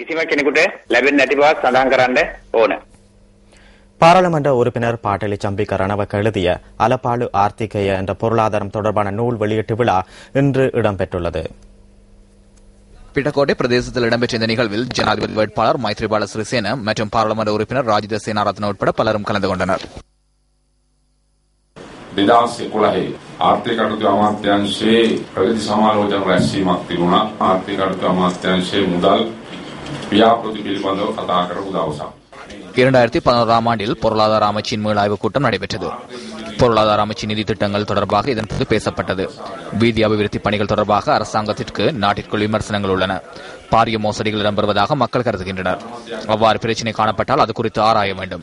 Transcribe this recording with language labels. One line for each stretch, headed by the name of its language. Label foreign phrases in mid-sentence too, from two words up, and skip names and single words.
Tamil: பாராளுமன்ற உறுப்பினர் பாட்டலி சம்பிக்க ரணவக்க எழுதிய அலப்பாலு ஆர்த்திகேய என்ற பொருளாதாரம் தொடர்பான நூல் வெளியீட்டு விழா இன்று இடம்பெற்றுள்ளது. பிட்டகோட்டை பிரதேசத்தில் இடம்பெற்ற இந்த நிகழ்வில் ஜனாதிபதி வேட்பாளர் மைத்ரிபால சிறிசேன மற்றும் பாராளுமன்ற உறுப்பினர் ராஜித சேனாரத்ன உட்பட பலரும் கலந்து கொண்டனர்.
Sinhala: 2011 ආර්ථික කටයුතු අමාත්‍යාංශයේ ප්‍රගති සමාලෝචන රැස්වීමක් තිබුණා. ආර්ථික කටයුතු අමාත්‍යාංශයේ මුදල් ව්‍යාපෘති පිළිබඳව කතා කරපු දවසක්.
Tamil: 2011ஆம் ஆண்டில் பொருளாதார அமைச்சின் மீளாய்வு கூட்டம் நடைபெற்றது. பொருளாதார அமைச்சின் நிதி திட்டங்கள் தொடர்பாக இதன்போது பேசப்பட்டது. வீதி அபிவிருத்தி பணிகள் தொடர்பாக அரசாங்கத்திற்கு நாட்டிற்குள் விமர்சனங்கள் உள்ளன. பாரிய மோசடிகள் இடம்பெறுவதாக மக்கள் கருதுகின்றனர். அவ்வாறு பிரச்சினை காணப்பட்டால் அது குறித்து ஆராய வேண்டும்.